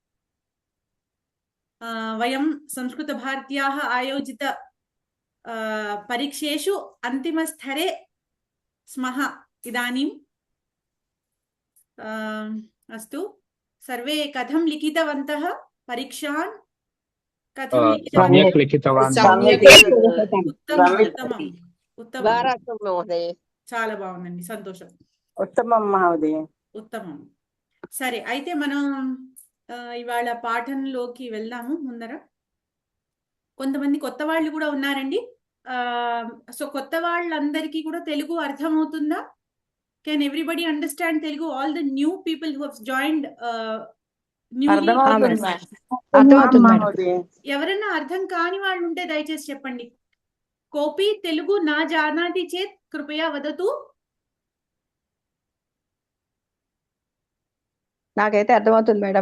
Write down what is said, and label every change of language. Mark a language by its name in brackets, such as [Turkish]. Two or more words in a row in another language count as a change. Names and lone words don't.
[Sanskrit] वयं संस्कृतभारत्याः आयोजित परीक्षेषु अन्तिमस्तरे स्मः इदानीम्. अस्तु सर्वे कथं लिखितवन्तः परीक्षान्? [Telugu] कथं చాలా బాగుందండి, సంతోషం. [Sanskrit] ఉత్తమం మహోదయ. [Telugu] ఉత్తమం. సరే, అయితే మనం ఇవాళ పాఠంలోకి వెళ్దాము. ముందర కొంతమంది కొత్త వాళ్ళు కూడా ఉన్నారండి. సో కొత్త వాళ్ళందరికీ కూడా తెలుగు అర్థమవుతుందా? [English] Can everybody understand Telugu? All the new people who have joined [Telugu] ఎవరైనా అర్థం కాని వాళ్ళు ఉంటే దయచేసి చెప్పండి. [Sanskrit] కోపి తెలుగు నా జానాతి చేత్ కృపయా వదతు. [Telugu] నాకైతే అర్థమవుతుంది మేడం.